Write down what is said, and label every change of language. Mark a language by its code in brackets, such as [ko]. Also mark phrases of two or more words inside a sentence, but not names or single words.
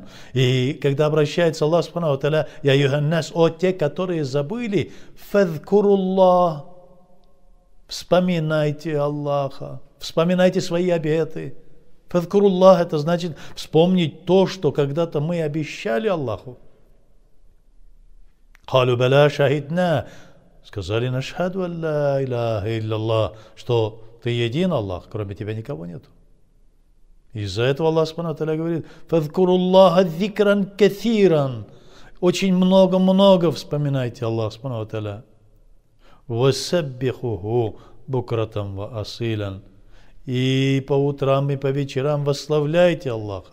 [ru] И когда обращается Аллах [ar] سبحانه وتعالى: «يا أيها الناس», [ru] «О те, которые забыли», [ar] «فاذكروا الله», [ru] вспоминайте Аллаха, вспоминайте свои обеты. [ar] «فاذكروا الله» [ru] — это значит вспомнить то, что когда-то мы обещали Аллаху. [ar] «قالوا بلى شهدنا», сказали: «نشهد أن لا إله إلا الله», [ru] что ты един Аллах, кроме тебя никого нету. Из-за этого Аллах [ar] سبحانه وتعالى [ru] говорит: [ar] «فاذكروا الله ذكرا كثيرا», [ru] очень много-много вспоминайте Аллах [ar] سبحانه وتعالى. «وسبحوه بكرة وأصيلا», [ru] и по утрам, и по вечерам восславляйте Аллаха.